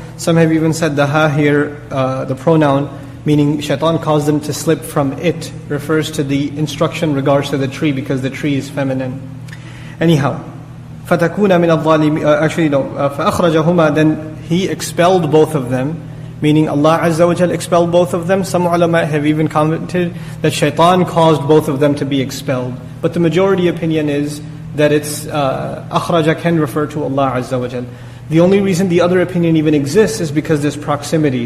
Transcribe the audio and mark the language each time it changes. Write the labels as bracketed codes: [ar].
[en] Some have even said the ha here, the pronoun, meaning shaitan caused them to slip from it, refers to the instruction in regards to the tree because the tree is feminine. Anyhow, [ar] فَتَكُونَ مِنَ الظَّالِمِينَ فَأَخْرَجَهُمَا. [en] Then he expelled both of them, meaning Allah Azza wa Jal expelled both of them. Some ulama have even commented that shaitan caused both of them to be expelled. But the majority opinion is that it's akhraja can refer to Allah Azza wa Jal. The only reason the other opinion even exists is because there's proximity.